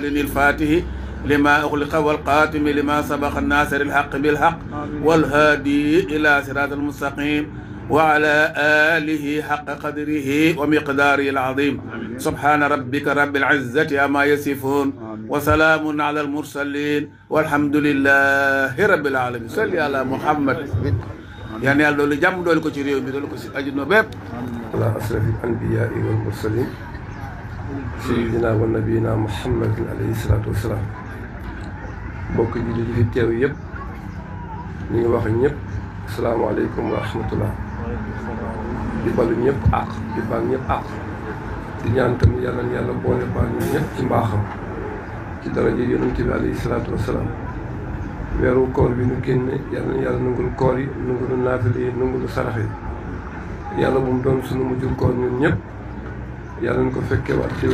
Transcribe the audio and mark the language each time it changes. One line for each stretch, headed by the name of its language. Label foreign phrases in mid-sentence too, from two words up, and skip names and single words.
Arabic: الفاتح لما أغلق والقاتم لما سبق الناصر الحق بالحق والهادي إلى صراط المستقيم وعلى آله حق قدره ومقداره العظيم سبحان ربك رب العزة عما يصفون وسلام على المرسلين والحمد لله رب العالمين صل على محمد يعني
Wolof: يàlla doolu jàmm doolu ko ci réew mi doolu ko ci àddina bépp
Arabic: على أشرف الأنبياء والمرسلين سيدنا ونبينا محمد عليه الصلاة والسلام
Wolof: mbokk ji li fi teew yëpp ñu ngi wax ñëpp
Arabic: السلام عليكم ورحمة الله
Wolof: di balu ñëpp àq di baal ñëpp àq di ñaan tamit yàlla na yàlla boole baal ñu ñëpp ci mbaaxam ci daraja yonent bi
Arabic: عليه الصلاة والسلام
Wolof: weeru koor bi nu génne yàlla na yàlla nangul koor yi nangul naafile yi nangul sarax yi yàlla bu mu doon sunu mujjul koor ñun ñëpp yàlla na ko fekkee waat